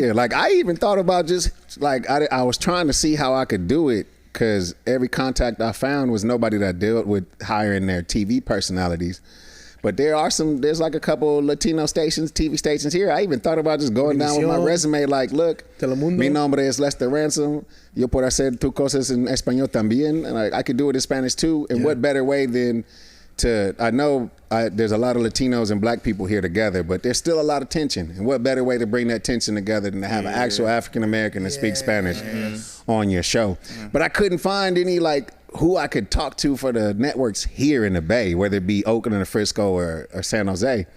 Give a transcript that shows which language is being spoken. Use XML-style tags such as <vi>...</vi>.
<en>Yeah, like I even thought about just like I was trying to see how I could do it. Because every contact I found was nobody that dealt with hiring their TV personalities. But there's like a couple Latino stations, TV stations here. I even thought about just going down with my resume like, look, Telemundo.</en> <es>Mi nombre es Lester Ransom. Yo puedo hacer tus cosas en español también.</es> <en>And I could do it in Spanish too. And what better way than I know there's a lot of Latinos and black people here together, but there's still a lot of tension. And what better way to bring that tension together than to have an actual African American that speaks Spanish on your show? But I couldn't find any like who I could talk to for the networks here in the Bay, whether it be Oakland or Frisco or San Jose.</en>